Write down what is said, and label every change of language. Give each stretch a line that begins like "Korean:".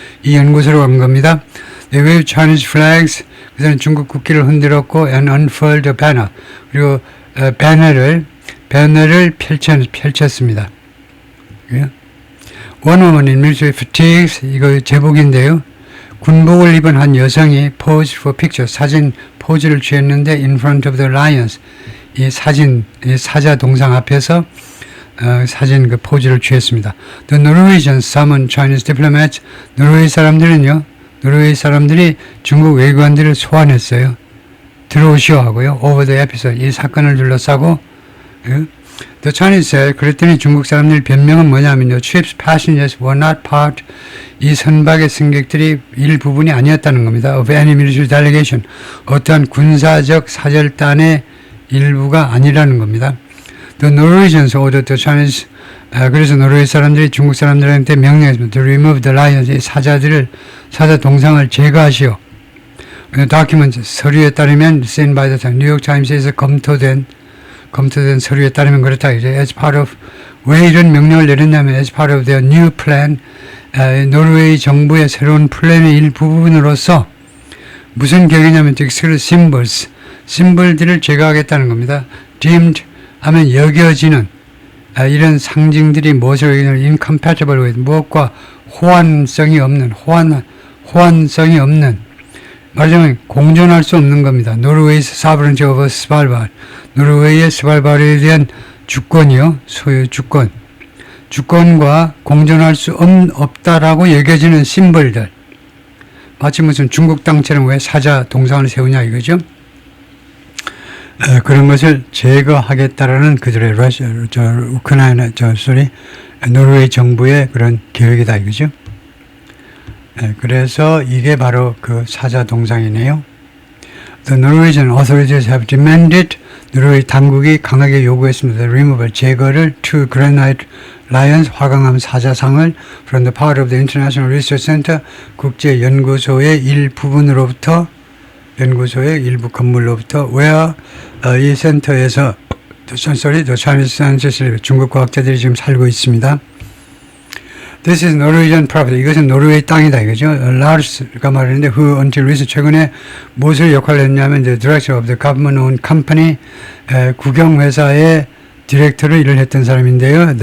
Korean: 이 연구소로 간 겁니다.
English: They waved Chinese flags,
Korean: 그들은 중국 국기를 흔들었고,
English: and unfurled a banner,
Korean: 그리고 배너를 펼쳤습니다.
English: One woman in military fatigues,
Korean: 이거 제복인데요. 군복을 입은 한 여성이
English: pose for picture,
Korean: 사진 포즈를 취했는데
English: in front of the lions,
Korean: 이 사자 동상 앞에서 사진 그 포즈를 취했습니다.
English: The Norwegians summoned Chinese diplomats,
Korean: 노르웨이 사람들이 중국 외교관들을 소환했어요. 들어오시오 하고요.
English: Over the episode,
Korean: 이 사건을 둘러싸고
English: The Chinese said,
Korean: 그랬더니 중국 사람들 변명은 뭐냐면
English: the ship's passengers were not part,
Korean: 이 선박의 승객들이 일부분이 아니었다는 겁니다.
English: Of any military delegation,
Korean: 어떠한 군사적 사절단의 일부가 아니라는 겁니다.
English: The Norwegians ordered the Chinese,
Korean: 그래서 노르웨이 사람들이 중국 사람들한테 명령했습니다.
English: To remove the lions,
Korean: 이 사자 동상을 제거하시오. document, 서류에 따르면
English: seen by the Times,
Korean: 뉴욕 타임스에서 검토된 서류에 따르면 그렇다. 이제 as part of, 왜 이런 명령을 내렸냐면
English: as part of their new plan,
Korean: 노르웨이 정부의 새로운 플랜의 일부분으로서 무슨 계획이냐면
English: exclude symbols,
Korean: 심벌들을 제거하겠다는 겁니다. deemed 하면 여겨지는 이런 상징들이 무엇을 여기냐면
English: incompatible with
Korean: 무엇과 호환성이 없는 호환성이 없는 말하자면 공존할 수 없는 겁니다. 노르웨이의
English: sovereignty over Svalbard,
Korean: 노르웨이의 스발바르에 대한 주권이요, 소유 주권과 공존할 수 없다라고 여겨지는 심벌들, 마치 무슨 중국 땅처럼 왜 사자 동상을 세우냐 이거죠. 그런 것을 제거하겠다라는 그들의 우크라이나 노르웨이 정부의 그런 계획이다 이거죠. 그래서 이게 바로 그 사자 동상이네요.
English: The Norwegian authorities have demanded,
Korean: 노르웨이 당국이 강하게 요구했습니다.
English: removal, 제거를 to granite lions,
Korean: 화강암 사자상을
English: from the part of the International Research Center,
Korean: 국제연구소의 일부분으로부터, 연구소의 일부 건물로부터,
English: where 이 센터에서 the Chinese scientists,
Korean: 중국 과학자들이 지금 살고 있습니다.
English: This is Norwegian property.
Korean: 이것은 노르웨이 땅이다 이거죠. Lars가 말했는데
English: who until recent
Korean: 최근에 무엇을 역할을 했냐면
English: the director of the government-owned company,
Korean: 국영회사의 디렉터로 일을 했던 사람인데요.